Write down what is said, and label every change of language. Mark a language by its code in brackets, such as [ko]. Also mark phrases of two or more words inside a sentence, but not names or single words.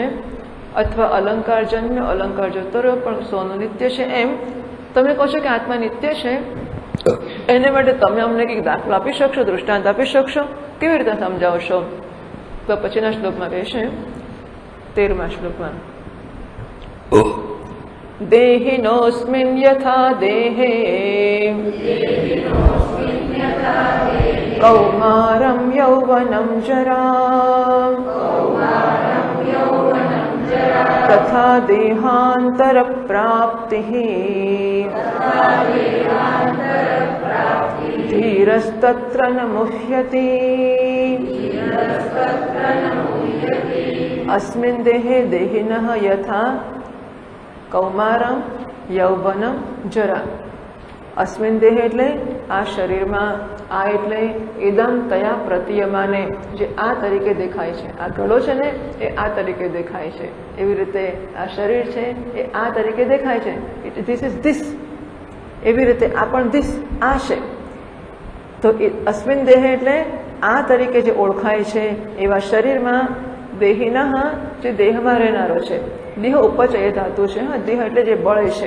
[gu] અથવા અલંકાર જન્મ્યો, અલંકાર જતો રહ્યો પણ સોનું નિત્ય છે. એમ તમે કહો છો કે આત્મા નિત્ય છે, એને માટે તમે અમને કંઈક દાખલો આપી શકશો, દૃષ્ટાંત આપી શકશો? કેવી રીતે સમજાવશો? તો પછીના શ્લોકમાં કહે છે, 13મા શ્લોકમાં, [sa] देहिनोऽस्मिन् यथा देहे कौमारं यौवनं जरा तथा देहान्तरप्राप्तिः धीरस्तत्र न मुह्यति अस्मिन् देहे देहिनः यथा कौमारं यौवनं जरा अस्मिन् देहे [gu] એટલે આ શરીરમાં આ એટલે [sa] इदं तया प्रतीयमाने [gu] જે આ તરીકે દેખાય છે આ ગળો છે ને એ આ તરીકે દેખાય છે એવી રીતે આ શરીર છે એ આ તરીકે દેખાય છે [en] this is this [gu] એવી રીતે આ પણ ધીસ આ છે તો [sa] अस्मिन् देह [gu] એટલે આ તરીકે જે ઓળખાય છે એવા શરીરમાં દેહિનઃ જે દેહમાં રહેનારો છે દેહ ઉપચય ધાતુ છે દેહ એટલે જે બળે છે